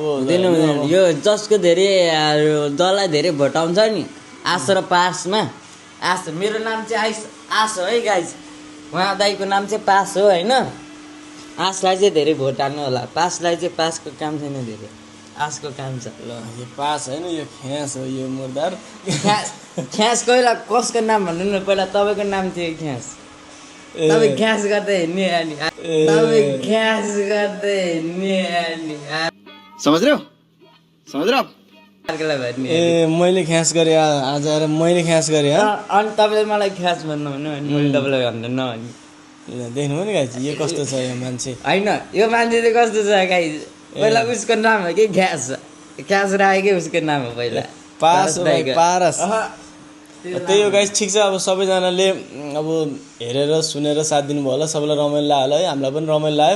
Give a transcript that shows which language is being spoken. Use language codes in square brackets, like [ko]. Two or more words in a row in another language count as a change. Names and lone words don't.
[ne] यो जसको धेरै दललाई धेरै भोट आउँछ नि आश र पासमा आश मेरो नाम चाहिँ आश हो है गाइज उहाँ दाइको नाम चाहिँ पास हो होइन आशलाई चाहिँ धेरै भोट हाल्नु होला पासलाई चाहिँ पासको काम छैन धेरै आशको काम छ ल यो पास होइन यो ख्यास हो यो मुर्दार ख्यास पहिला कसको नाम भन्नु न पहिला तपाईँको नाम थियो ख्यास तपाईँ ख्यास गर्दै हिँड्ने अनि तपाईँ ख्यास गर्दै हिँड्ने अनि [hi] समझ रहे हो [ne] ए मैले ख्यास गरेँ आज आएर मैले ख्यास गरेँ अनि तपाईँले मलाई ख्यास भन्नु भने मैले तपाईँलाई भन्दैन अनि देख्नुभयो नि गाइज यो कस्तो छ यो मान्छे होइन यो मान्छे चाहिँ कस्तो छ गाइज पहिला उसको नाम हो कि ख्यास राखेकै उसको नाम हो पहिला पास हो भाइ पारस त्यही हो गाइज ठिक छ अब सबैजनाले अब हेरेर सुनेर साथ दिनुभयो होला सबैलाई रमाइलो लाग्यो होला है हामीलाई पनि रमाइलो लाग्यो